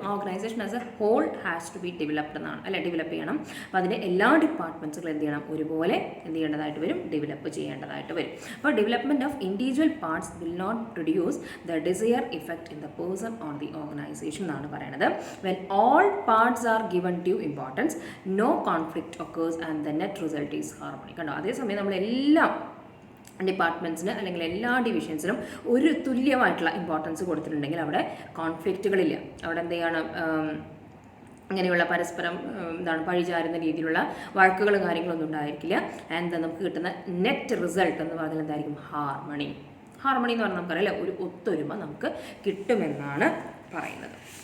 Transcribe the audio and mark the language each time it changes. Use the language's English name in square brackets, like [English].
[English] ആ organisation as a whole has to be developed [Malayalam] എന്നാണ് അല്ലെ, ഡെവലപ്പ് ചെയ്യണം. അപ്പോൾ അതിൻ്റെ എല്ലാ ഡിപ്പാർട്ട്മെൻറ്റ്സുകളും എന്ത് ചെയ്യണം, ഒരുപോലെ എന്ത് ചെയ്യേണ്ടതായിട്ട് വരും, ഡെവലപ്പ് ചെയ്യേണ്ടതായിട്ട് വരും. [English] അപ്പോൾ development of individual parts will not produce the desire effect in the person or the organization [Malayalam] എന്നാണ് പറയുന്നത്. [English] When all parts are given due importance, no conflict occurs and the net result is harmony. [Malayalam] കണ്ടോ? അതേസമയം നമ്മൾ എല്ലാ ഡിപ്പാർട്ട്മെൻറ്റ്സിന് അല്ലെങ്കിൽ എല്ലാ ഡിവിഷൻസിനും ഒരു തുല്യമായിട്ടുള്ള importance കൊടുത്തിട്ടുണ്ടെങ്കിൽ അവിടെ കോൺഫ്ലിക്റ്റുകളില്ല. അവിടെ എന്ത് ചെയ്യണം, അങ്ങനെയുള്ള പരസ്പരം പഴിചാരുന്ന രീതിയിലുള്ള വഴക്കുകളും കാര്യങ്ങളൊന്നും ഉണ്ടായിരിക്കില്ല. ആൻഡ് നമുക്ക് കിട്ടുന്ന നെറ്റ് റിസൾട്ട് എന്ന് പറഞ്ഞാൽ എന്തായിരിക്കും, ഹാർമണി എന്ന് പറഞ്ഞാൽ നമുക്കറിയാം ഒരു ഒത്തൊരുമ നമുക്ക് കിട്ടുമെന്നാണ് പറയുന്നത്.